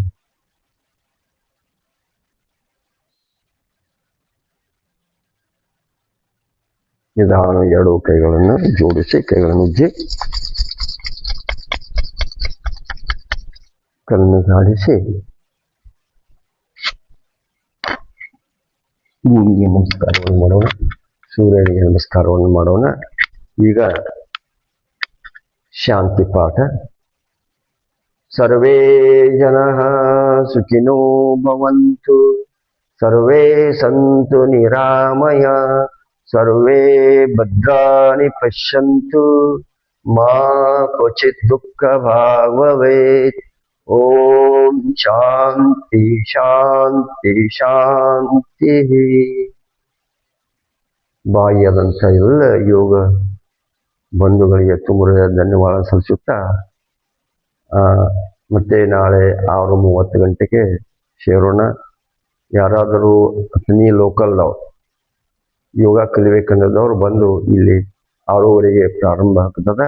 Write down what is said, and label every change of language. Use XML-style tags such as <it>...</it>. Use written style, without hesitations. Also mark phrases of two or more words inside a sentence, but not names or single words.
<kn>ನಿಧಾನ ಎರಡು ಕೈಗಳನ್ನು ಜೋಡಿಸಿ, ಕೈಗಳನ್ನು ಉಜ್ಜಿ, ಕಣ್ಣು ಗಾಡಿಸಿ, ಭೂಮಿಗೆ ನಮಸ್ಕಾರವನ್ನು ಮಾಡೋಣ, ಸೂರ್ಯನಿಗೆ ನಮಸ್ಕಾರವನ್ನು ಮಾಡೋಣ. ಈಗ ಶಾಂತಿ ಪಾಠ.</kn> <sa>ಸರ್ವೇ ಜನಃ ಸುಖಿನೋ ಭವಂತು, ಸರ್ವೇ ಸಂತು ನಿರಾಮಯ, ಸರ್ವೇ ಭದ್ರಾಣಿ ಪಶ್ಯಂತು, ಮಾ ಕ್ವಚಿತ್ ದುಃಖ ಭಾಗ್ ಭವೇತ್. ಓಂ ಶಾಂತಿ ಶಾಂತಿ ಶಾಂತಿ.</sa> <kn>ಬಾಹ್ಯದಂಥ ಎಲ್ಲ ಯೋಗ ಬಂಧುಗಳಿಗೆ ತುಂಬ ಧನ್ಯವಾದ ಸಲ್ಲಿಸುತ್ತಾ, ಮತ್ತೆ ನಾಳೆ 6:30 ಗಂಟೆಗೆ ಸೇರೋಣ. ಯಾರಾದರೂ ನೀ ಲೋಕಲ್ ಯೋಗ ಕಲಿಬೇಕನ್ನೋದವ್ರು ಬಂದು ಇಲ್ಲಿ 6:30ಗೆ ಪ್ರಾರಂಭ ಆಗ್ತದೆ.</kn>